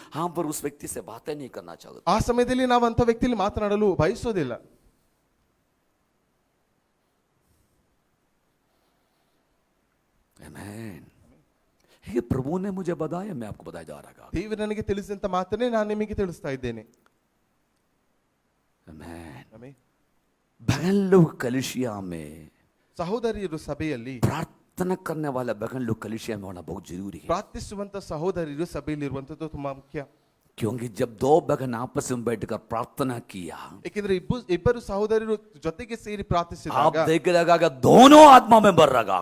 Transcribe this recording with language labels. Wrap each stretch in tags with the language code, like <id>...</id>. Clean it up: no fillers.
<hi>हम पर उस व्यक्ति से बातें नहीं करना चाहते.</hi> <kn>ಆ ಸಮಯದಲ್ಲಿ ನಾವು ಅಂತ ವ್ಯಕ್ತಿಲಿ ಮಾತನಾಡಲು ಬಯಸೋದಿಲ್ಲ.</kn> <hi>आमीन. ये प्रभु ने मुझे बताया, मैं आपको बताया जा रहा हूं.</hi> <kn>ದೇವರು ನನಗೆ ತಿಳಿಸಿದಂತ ಮಾತನ್ನೇ ನಾನು ನಿಮಗೆ ತಿಳಿಸ್ತಾ ಇದ್ದೇನೆ.</kn> <hi>आमीन.</hi> <kn>ಆಮೆನ್.</kn> <hi>बहन लोग कलीसिया में</hi> <kn>ಸಹೋದರಿಯರು ಸಭೆಯಲ್ಲಿ</kn> <hi>प्रार्थना करने वाला बहन लोग कलीसिया में होना बहुत जरूरी है.</hi> <kn>ಪ್ರಾರ್ಥಿಸುವಂತ ಸಹೋದರಿಯರು ಸಭೆಯಲ್ಲಿ ಇರುವಂತದ್ದು ತುಂಬಾ ಮುಖ್ಯ.</kn> <hi>क्योंकि जब दो बहन आपस में बैठकर प्रार्थना किया,</hi> <kn>ಏಕೆಂದ್ರೆ ಇಬ್ಬರು ಸಹೋದರರು ಜೊತೆಗೆ ಸೇರಿ</kn> <hi>आप</hi> <kn>ಪ್ರಾರ್ಥಿಸಿದಾಗ</kn> <hi>देख रहा कि दोनों आत्मा में भर रहा,</hi>